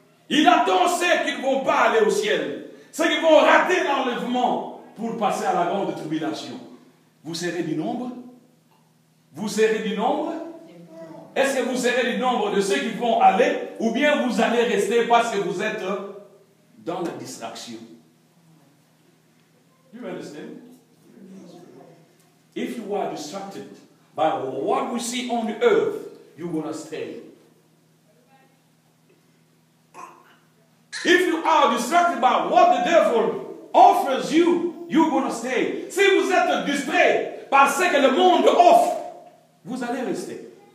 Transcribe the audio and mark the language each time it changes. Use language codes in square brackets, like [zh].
[fr] Il attend ceux qui ne vont pas aller au ciel. Ceux qui vont rater l'enlèvement pour passer à la grande tribulation. Vous serez du nombre? Vous serez du nombre? Est-ce que vous serez du nombre de ceux qui vont aller ou bien vous allez rester parce que vous êtes dans la distraction? [en] Do you understand? If you are distracted by what we see on the earth, you're going to stay. If you are distracted by what the devil offers you, you're going to stay. [fr] Si vous êtes distrait par ce que le monde offre, vous allez rester.